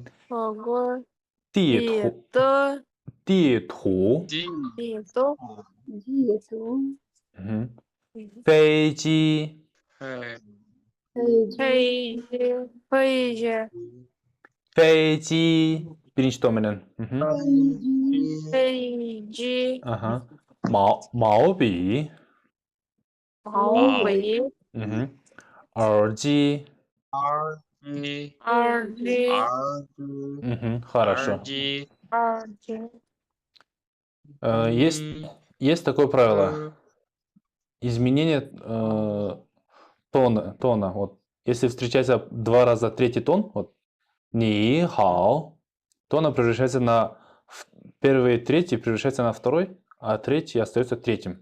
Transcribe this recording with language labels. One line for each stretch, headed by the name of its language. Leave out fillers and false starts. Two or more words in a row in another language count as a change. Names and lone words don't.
Chinese: 火锅。地地图，的。地图, 地地图。地图， мгм, 飞机, 嘿，飞机，飞机。飞机,
Kyrgyz: перечтоменен, мгм,
Chinese: 飞机，飞机。 ага, 毛笔, 毛笔。 мгм, 耳机, 机，耳机。 мгм, 耳
Russian: хорошо.
Chinese: 机，耳机。
Russian: Есть, есть такое правило. Изменение тона. Вот, если встречается два раза третий тон, вот,
Chinese: 你好,
Russian: то она превращается на первый и третий превращается на второй, а третий остается третьим.